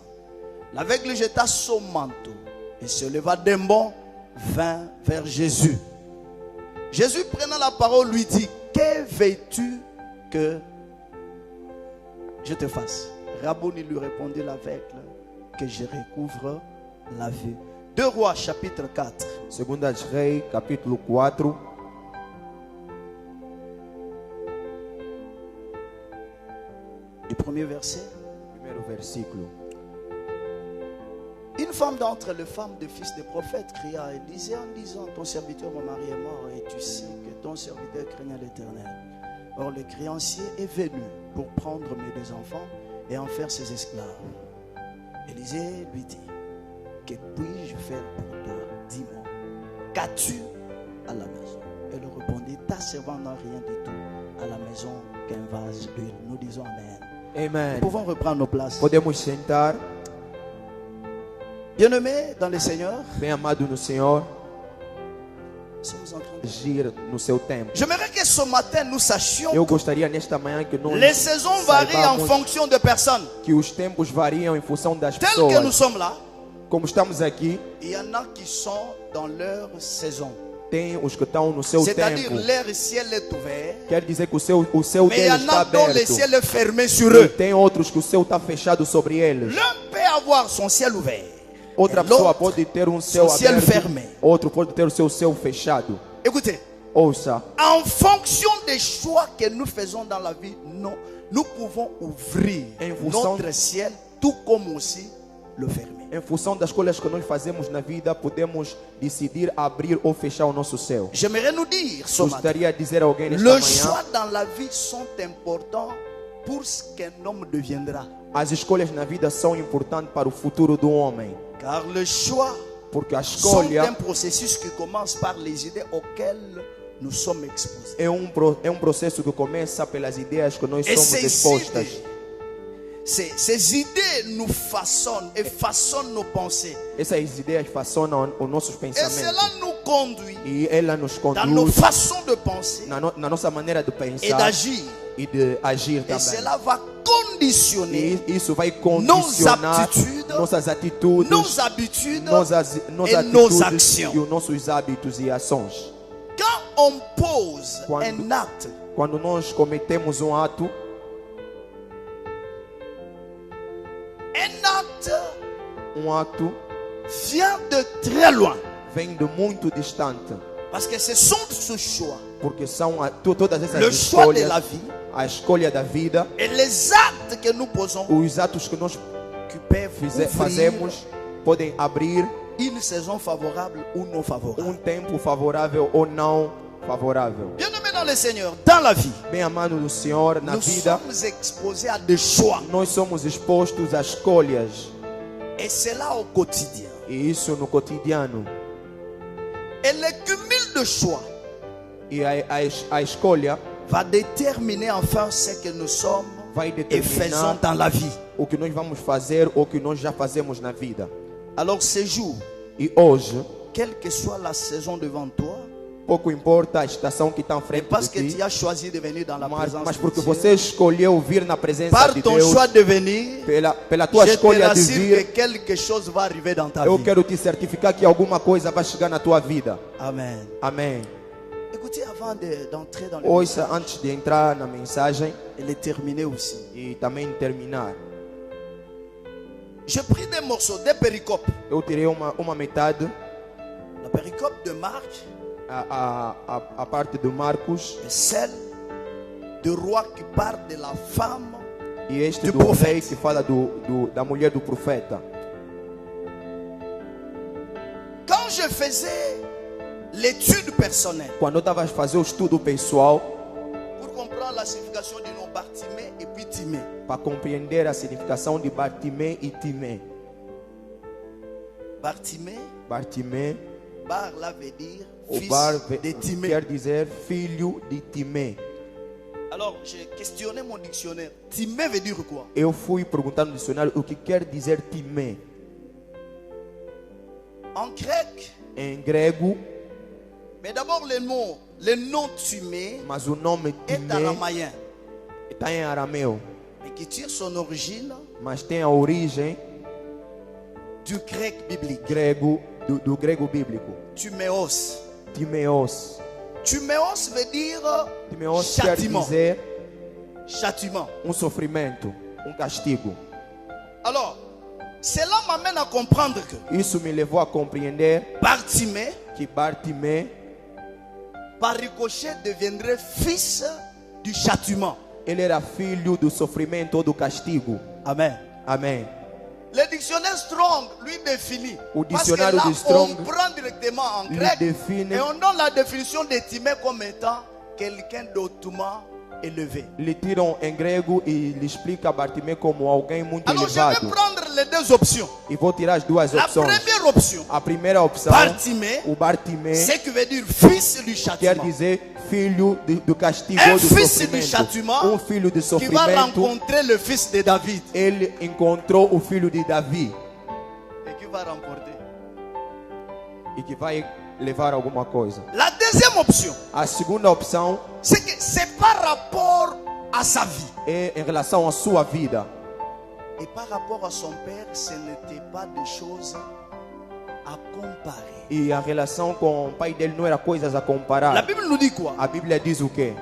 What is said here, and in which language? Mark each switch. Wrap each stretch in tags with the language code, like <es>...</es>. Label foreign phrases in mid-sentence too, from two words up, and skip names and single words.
<fr>L'aveugle jeta son manteau et se leva d'un bond, vint vers Jésus. Jésus prenant la parole lui dit, que veux-tu que je te fasse? Rabboni lui répondit l'aveugle, que je recouvre la vue. 2 Rois chapitre 4.</fr> <pt>Segunda de Reis, capítulo 4.</pt> <fr>Du premier verset.</fr> <pt>Primeiro versículo.</pt> <fr>Une femme d'entre les femmes des fils des prophètes cria à Élisée en disant, ton serviteur mon mari est mort et tu sais que ton serviteur craignait l'Éternel. Or le créancier est venu pour prendre mes deux enfants et en faire ses esclaves. Élisée lui dit, que puis-je faire pour toi? Dis-moi, qu'as-tu à la maison? Elle répondit, ta servante n'a rien du tout à la maison qu'un vase d'huile. Nous disons Amen. Amen. Nous pouvons reprendre nos places.</fr> <pt>Podemos sentar.</pt> <fr>Bien-aimés dans le Seigneur,</fr> <pt>Bem amado no Senhor,</pt> <fr>nous sommes en train de...</fr> <pt>agir no seu tempo.</pt> <fr>J'aimerais que ce matin nous sachions</fr> <pt>Eu que gostaria nesta manhã que nós</pt> <fr>les saisons varient en</fr> <pt>saibamos</pt> <fr>fonction de personnes.</fr> <pt>que os tempos variam em função das</pt> <fr>Tel que nous</fr> <pt>pessoas.</pt> <fr>sommes là,</fr> <pt>Como estamos aqui,</pt> <fr>il y en a qui sont dans leur saison.</fr> <pt>tem os que estão no seu</pt> <fr>C'est-à-dire</fr> <pt>tempo.</pt> <fr>leur ciel est ouvert,</fr> <pt>Quer dizer que o seu</pt> <fr>mais il y</fr> <pt>deles</pt> <fr>en</fr> <pt>está</pt> <fr>a dont le</fr> <pt>aberto.</pt> <fr>ciel est fermé sur</fr> <pt>E</pt> <fr>eux.</fr> <pt>tem outros que o céu está fechado sobre eles.</pt> <fr>L'un peut avoir son ciel ouvert,</fr> <pt>Outra</pt> <fr>et</fr> <pt>pessoa</pt> <fr>l'autre,</fr> <pt>pode ter um céu</pt> <fr>ciel</fr> <pt>aberto.</pt> <fr>fermé.</fr> <pt>Outro pode ter o seu céu fechado.</pt> <fr>Écoutez,</fr> <pt>Ouça,</pt> <fr>en fonction des choix que nous faisons dans la vie, nous pouvons ouvrir En fonction- notre ciel, tout comme aussi le fermer.</fr> <pt>em função das escolhas que nós fazemos na vida, podemos decidir abrir ou fechar o nosso céu.</pt> <fr>J'aimerais nous dire ce matin,</fr> <pt>Gostaria de dizer a alguém nesta</pt> <fr>le</fr> <pt>manhã,</pt> <fr>choix dans la vie sont importants pour ce qu'un homme deviendra.</fr> <pt>as escolhas na vida são importantes para o futuro do homem.</pt> <fr>Car le choix</fr> <pt>Porque a</pt> <fr>sont un</fr> <pt>escolha</pt> <fr>processus qui commence par les idées auxquelles nous sommes exposés.</fr> <pt>é um processo que começa pelas ideias que nós</pt> <fr>Et</fr> <pt>somos</pt> <fr>ces</fr> <pt>expostas.</pt> <fr>idées, ces idées nous façonnent et façonnent nos pensées.</fr> <pt>Essas ideias façonam os nossos</pt> <fr>Et</fr> <pt>pensamentos.</pt> <fr>cela nous conduit</fr> <pt>E ela nos</pt> <fr>dans nos</fr> <pt>conduz</pt> <fr>façons de penser</fr> <pt>na nossa maneira de</pt> <fr>et</fr> <pt>pensar</pt> <fr>d'agir</fr> <pt>e e de agir</pt> <fr>Et</fr> <pt>também.</pt> <fr>cela va conditionner</fr> <pt>E isso vai condicionar</pt> <fr>aptitudes,</fr> <pt>nossas atitudes,</pt> <fr>nos habitudes</fr> <pt>nossas</pt> <fr>et nos</fr> <pt>atitudes</pt> <fr>actions.</fr> <pt>e os nossos hábitos e ações.</pt> <fr>Quand on pose</fr> <pt>Quando-</pt> <fr>un acte,</fr> <pt>Quando nós cometemos um ato</pt> <fr>vient de très loin.</fr> <pt>vem de muito distante,</pt> <fr>Parce que ce sont ce choix,</fr> <pt>porque são todas essas</pt> <fr>le choix de</fr> <pt>escolhas,</pt> <fr>la vie</fr> <pt>a escolha da vida,</pt> <fr>et les actes que nous posons</fr> <pt>os atos que nós</pt> <fr>qui peuvent ouvrir</fr> <pt>fazemos podem abrir</pt> <fr>une saison favorable ou non favorable.</fr> <pt>tempo favorável ou não favorável.</pt> <fr>Bien-aimés dans le Seigneur, dans la vie,</fr> <pt>Bem amado do Senhor, na</pt> <fr>nous</fr> <pt>vida</pt> <fr>sommes exposés à des choix.</fr> <pt>nós somos expostos a escolhas,</pt> <fr>Et cela au quotidien.</fr> <pt>e isso no cotidiano.</pt> <fr>Et le cumul de choix</fr> <pt>E a escolha</pt> <fr>va déterminer enfin ce que nous sommes</fr> <pt>vai</pt> <fr>et faisons</fr> <pt>determinar</pt> <fr>dans la vie.</fr> <pt>o que nós vamos fazer ou o que nós já fazemos na vida.</pt> <fr>Alors ce jour,</fr> <pt>E hoje,</pt> <fr>quelle que soit la saison devant toi,</fr> <pt>pouco importa a estação que está à</pt> <fr>et</fr> <pt>frente</pt> <fr>parce</fr> <pt>de</pt> <fr>que</fr> <pt>ti,</pt> <fr>tu as choisi de venir dans la présence</fr> <pt>mas</pt> <fr>de</fr> <pt>porque</pt> <fr>Dieu,</fr> <pt>você escolheu vir na presença</pt> <fr>par</fr> <pt>de</pt> <fr>ton</fr> <pt>Deus,</pt> <fr>choix de venir,</fr> <pt>pela tua</pt> <fr>je te</fr> <pt>escolha de</pt> <fr>rassure que</fr> <pt>vir,</pt> <fr>quelque chose va arriver dans ta</fr> <pt>eu</pt> <fr>vie.</fr> <pt>quero te certificar que alguma coisa vai chegar na tua vida.</pt> <fr>Amen.</fr> <pt>Amém.</pt> <fr>Écoutez, avant d'entrer dans le</fr> <pt>Ouça</pt> <fr>message</fr> <pt>antes de entrar na mensagem</pt> <fr>et le terminer aussi,</fr> <pt>e também terminar.</pt> <fr>j'ai pris des morceaux, des péricopes.</fr> <pt>Eu tirei uma metade,</pt> <fr>La péricope de Marc</fr> <pt>a parte de Marcos,</pt> <fr>est celle du roi qui parle de la femme.</fr> <pt>e este Do do profeta. rei que fala da mulher do profeta.</pt> <fr>Quand je faisais l'étude personnelle</fr> <pt>Quando eu estava a fazer o estudo pessoal,</pt> <fr>pour comprendre la signification du nom Bartimée et puis Timée,</fr> <pt>para compreender a significação de Bartimé e Timé.</pt> <fr>Bartimée,</fr> <pt>Bartimé,</pt> <fr>Bar là veut dire</fr> <pt>o</pt> <fr>fils</fr> <pt>bar</pt> <fr>de Timée.</fr> <pt>quer dizer filho de Timé.</pt> <fr>Alors j'ai questionné mon dictionnaire. Timée veut dire quoi?</fr> <pt>Eu fui perguntar no dicionário o que quer dizer Timé.</pt> <fr>En grec,</fr> <pt>Em grego,</pt> <fr>mais d'abord le nom Timée</fr> <pt>mas o nome</pt> <fr>est</fr> <pt>Timé</pt> <fr>aramaïen,</fr> <pt>está em arameu,</pt> <fr>mais qui tire son origine</fr> <pt>mas tem a origem</pt> <fr>du grec biblique.</fr> <pt>grego do grego bíblico.</pt> <fr>Timéos.</fr> <pt>Timeos.</pt> <fr>Timéos veut dire</fr> <pt>Timeos quer</pt> <fr>châtiment.</fr> <pt>dizer</pt> <fr>Châtiment.</fr> <pt>sofrimento, castigo.</pt> <fr>Alors, cela m'amène à comprendre que</fr> <pt>Isso me levou a compreender</pt> <fr>Bartimée,</fr> <pt>que Bartimé,</pt> <fr>par ricochet, deviendrait fils du châtiment.</fr> <pt>ele era filho do sofrimento ou do castigo.</pt> <fr>Amen.</fr> <pt>Amém.</pt> <fr>Le dictionnaire Strong lui définit. Au Parce que dictionnaire là, de Strong, on prend directement en lui grec définit- et on donne la définition de Timée comme étant quelqu'un d'autrement élevé.</fr> <pt>Lhe tiram em grego e lhe explica Bartimé como alguém muito</pt> <fr>Alors je vais</fr> <pt>elevado.</pt> <fr>prendre les deux options.</fr> <pt>E vou tirar as duas</pt> <fr>La</fr> <pt>opções.</pt> <fr>première option,</fr> <pt>A primeira opção,</pt> <fr>Bartimée,</fr> <pt>o Bartimé,</pt> <fr>ce qui veut dire fils du</fr> <pt>quer</pt> <fr>châtiment,</fr> <pt>dizer filho do castigo</pt> <fr>Un</fr> <pt>ou do</pt> <fr>fils du</fr> <pt>sofrimento.</pt> <fr>châtiment</fr> <pt>Filho de</pt> <fr>qui va</fr> <pt>sofrimento.</pt> <fr>rencontrer le fils de David</fr> <pt>Ele encontrou o filho de Davi</pt> <fr>et qui va remporter.</fr> <pt>e que vai levar alguma coisa.</pt> <fr>La deuxième option,</fr> <pt>A segunda opção</pt> <fr>c'est que c'est par rapport à sa vie. é em relação à sua vida. Et par rapport à son père, ce n'était pas des choses à comparer.</fr> <pt>E a relação com o pai dele não era coisas a</pt> <fr>La</fr> <pt>comparar.</pt> <fr>Bible nous dit quoi?</fr> <pt>A Bíblia diz o quê?</pt>